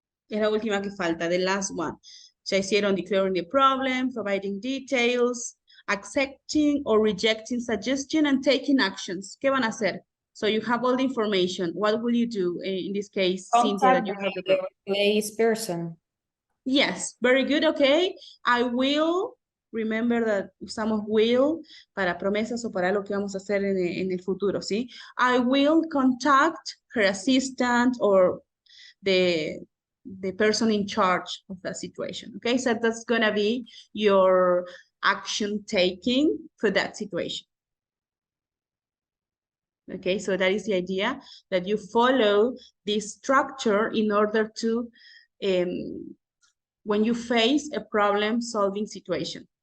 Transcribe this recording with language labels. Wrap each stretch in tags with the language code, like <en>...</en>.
<es>Es la última que falta,</es> <en>the last one.</en> <es>Ya hicieron</es> <en>declaring the problem, providing details, accepting or rejecting suggestion, and taking actions.</en> <es>¿Qué van a hacer?</es> <en>So you have all the information. What will you do in this case, Cynthia, that you have the replace person. Yes, very good, okay. I will, remember that</en> <es>usamos will para promesas o para lo que vamos a hacer en el futuro, ¿sí?</es> <en>I will contact her assistant or the person in charge of that situation, okay? So that's gonna be your action taking for that situation. Okay, so that is the idea, that you follow this structure in order to, when you face a problem solving situation.</en>